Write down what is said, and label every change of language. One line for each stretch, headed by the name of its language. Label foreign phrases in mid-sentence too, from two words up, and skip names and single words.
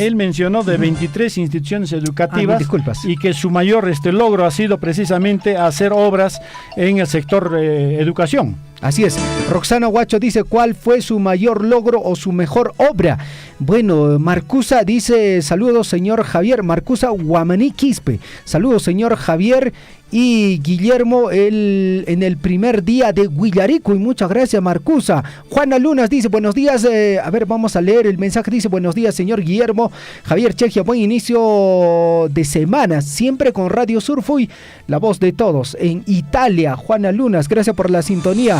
Spanish: Él mencionó de 23 instituciones educativas. Disculpas. Y que su mayor logro ha sido precisamente hacer obras en el sector educación. Así es. Roxana Huacho dice, ¿cuál fue su mayor logro o su mejor obra? Bueno, Marcusa dice, saludos señor Javier. Marcusa Guamaní Quispe. Saludos señor Javier y Guillermo en el primer día de Guillarico. Y muchas gracias, Marcusa. Juana Lunas dice, buenos días. A ver, vamos a leer el mensaje. Dice, buenos días, señor Guillermo. Javier Chegia, buen inicio de semana. Siempre con Radio Surfui, la voz de todos. En Italia, Juana Lunas, gracias por la sintonía.